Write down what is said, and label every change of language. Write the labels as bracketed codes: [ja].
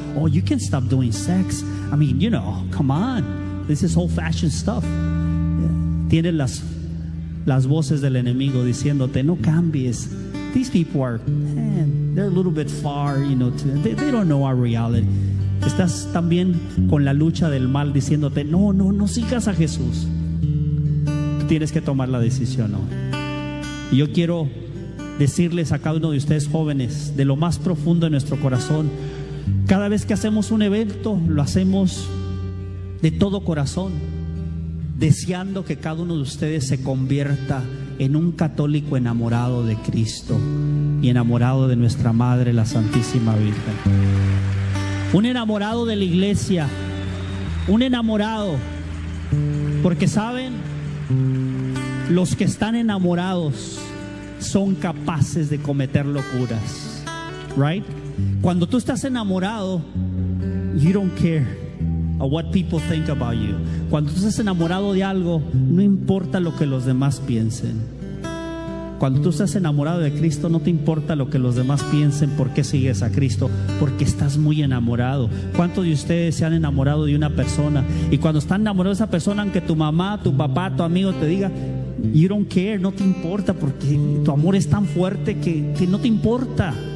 [en] Oh, you can stop doing sex. I mean, you know, come on. This is old fashioned stuff. [es] Tienen las voces del enemigo diciéndote: no cambies. [en] These people are, man, they're a little bit far, you know, they don't know our reality. [es] Estás también con la lucha del mal diciéndote: no sigas a Jesús. Tú tienes que tomar la decisión hoy. Y yo quiero decirles a cada uno de ustedes jóvenes, de lo más profundo de nuestro corazón, cada vez que hacemos un evento, lo hacemos de todo corazón, deseando que cada uno de ustedes se convierta en un católico enamorado de Cristo y enamorado de nuestra Madre, la Santísima Virgen. Un enamorado de la iglesia, un enamorado, porque saben, los que están enamorados son capaces de cometer locuras, right? Cuando tú estás enamorado, [en] you don't care of what people think about you. [es] Cuando tú estás enamorado de algo, no importa lo que los demás piensen. Cuando tú estás enamorado de Cristo, no te importa lo que los demás piensen. ¿Por qué sigues a Cristo? Porque estás muy enamorado. ¿Cuántos de ustedes se han enamorado de una persona? Y cuando están enamorados de esa persona, aunque tu mamá, tu papá, tu amigo te diga, [en] you don't care, [es] no te importa, porque tu amor es tan fuerte que no te importa.